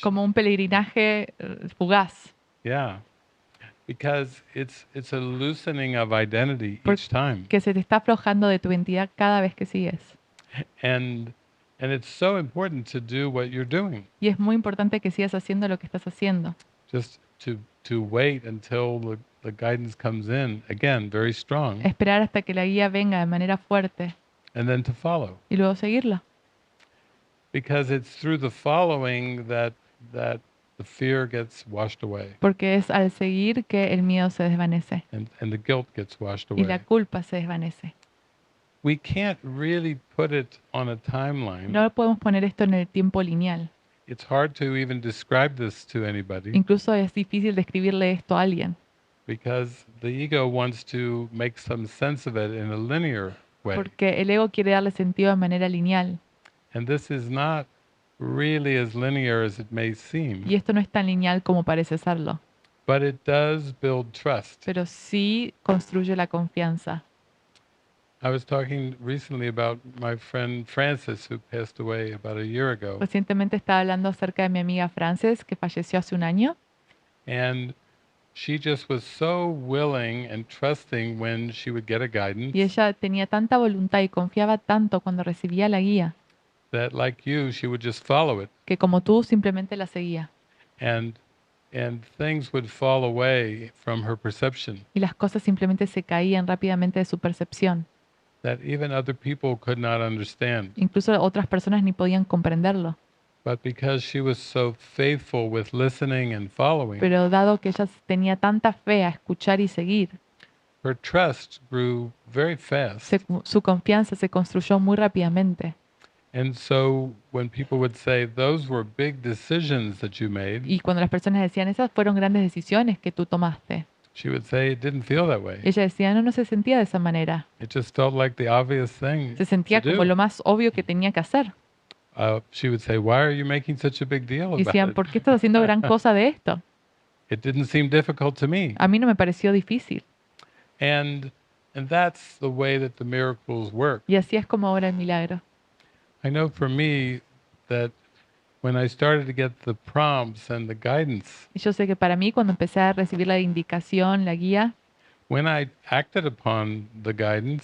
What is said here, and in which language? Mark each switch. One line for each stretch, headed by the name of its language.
Spanish: como un peregrinaje fugaz,
English: Yeah, because it's a loosening of identity each time,
Spanish: que se te está aflojando de tu identidad cada vez que sigues.
English: and it's so important to do what you're doing.
Spanish: Y es muy importante que sigas haciendo lo que estás haciendo.
English: Just to wait until the guidance comes in again, very strong,
Spanish: Esperar hasta que la guía venga de manera fuerte
English: and then to follow,
Spanish: y luego seguirla.
English: because it's through the following that the fear gets washed away,
Spanish: Porque es al seguir que el miedo se desvanece
English: and the guilt gets washed
Spanish: y la
English: away.
Spanish: culpa se desvanece.
English: We can't really put it on a timeline.
Spanish: No podemos poner esto en el tiempo lineal.
English: It's hard to even describe this to anybody,
Spanish: Incluso es difícil describirle esto a alguien,
English: because the ego wants to make some sense of it in a linear way.
Spanish: porque el ego quiere darle sentido de manera lineal.
English: And this is not really as linear as it may
Spanish: Y
English: seem,
Spanish: esto no es tan lineal como parece serlo,
English: but it does build trust.
Spanish: pero sí construye la confianza.
English: I was talking recently about my friend Frances, who passed away about a year ago.
Spanish: Recientemente estaba hablando acerca de mi amiga Frances, que falleció hace un año,
English: And she just was so willing and trusting when she would get a
Spanish: y
English: guidance
Spanish: ella tenía tanta voluntad y confiaba tanto cuando recibía la guía,
English: that, like you, she would just follow it.
Spanish: que como tú simplemente la seguía.
English: And things would fall away from her perception
Spanish: Y las cosas simplemente se caían rápidamente de su percepción.
English: that even other people could not understand.
Spanish: Incluso otras personas ni podían comprenderlo.
English: But because she was so faithful with listening and following,
Spanish: Pero dado que ella tenía tanta fe a escuchar y seguir,
English: her trust grew very fast.
Spanish: su confianza se construyó muy rápidamente.
English: And so when people would say, those were big decisions that you made,
Spanish: Y cuando las personas decían, esas fueron grandes decisiones que tú tomaste,
English: she would say, it didn't feel that way.
Spanish: ella decía, no, no se sentía de esa manera.
English: It just felt like the obvious thing
Spanish: Se sentía
English: to
Spanish: como
English: do.
Spanish: lo más obvio que tenía que hacer.
English: She would say, why are you making such a big deal
Spanish: Y
English: about
Spanish: decían,
English: it?
Spanish: ¿por qué estás haciendo gran cosa de esto?
English: It didn't seem difficult to me.
Spanish: A mí no me pareció difícil.
English: And that's the way that the miracles work.
Spanish: Y así es como obra el milagro.
English: I know for me that when I started to get the prompts and the guidance,
Spanish: Y yo sé que para mí, cuando empecé a recibir la indicación, la guía,
English: when I acted upon the guidance,